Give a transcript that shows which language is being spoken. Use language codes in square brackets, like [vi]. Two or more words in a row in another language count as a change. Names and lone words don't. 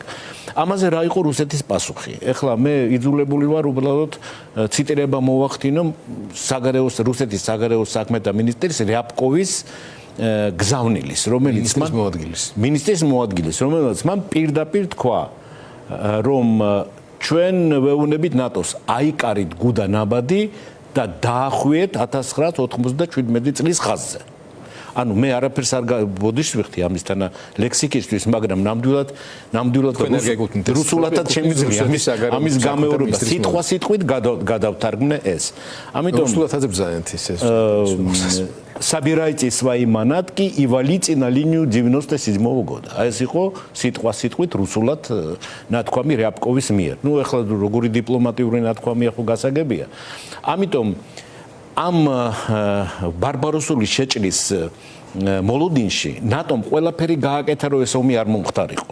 [ka] ამაზე რა იყო რუსეთის პასუხი? ეხლა მე იძულებული ვარ უბრალოდ ციტირება მოვახდინო რუსეთის საგარეო საქმეთა მინისტრის რიაბკოვის გზავნილის, რომელიც მინისტრის მოადგილის, რომელიც მან პირდაპირ თქვა, რომ ჩვენ ვეუბნებით ნატოს აიკარით გუდა ნაბადი და დაახვიეთ 1997 წლის ხაზზე. ანუ მე არაფერს არ ბოდიშს ამისთან ლექსიკისთვის, მაგრამ ნამდვილად რუსულადაც შემიძლია ამის გამეორება სიტყვით გადავთარგმნე ეს. ამიტომ რუსულადაც ბზანეთ ეს. [ru] Собирайте свои манатки и валите на линию 97-го года. [ka] А ეს იყო სიტყვით რუსულად ნათქვამი რიაბკოვის მიერ. ნუ ეხლა როგორი დიპლომატიური ნათქვამია ხო გასაგებია. ამიტომ ამ ბარბაროსული შეჭრის მოლოდინში ნატომ ყველაფერი გააკეთა, რომ ეს ომი არ მომხდარიყო.